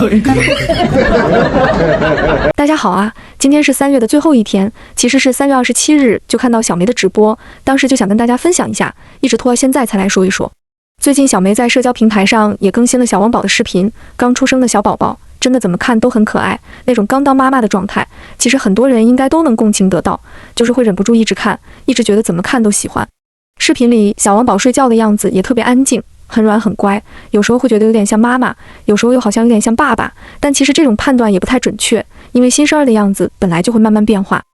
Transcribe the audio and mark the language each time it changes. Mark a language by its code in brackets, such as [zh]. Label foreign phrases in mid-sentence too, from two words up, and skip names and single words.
[zh] 大家好啊，今天是3月的最後一天，其實是3月27日就看到小梅的直播，當時就想跟大家分享一下，一直拖到現在才來說一說。最近小梅在社交平台上也更新了小汪宝的视頻，剛出生的小寶宝真的怎麼看都很可愛，那種剛當媽媽的狀態，其實很多人應該都能共情得到，就是会忍不住一直看，一直覺得怎麼看都喜歡。視頻裡小汪宝睡覺的樣子也特別安靜，很軟很乖，有時候會覺得有點像媽媽，有時候又好像有點像爸爸，但其實這種判斷也不太準確，因為新生兒的樣子本來就會慢慢變化。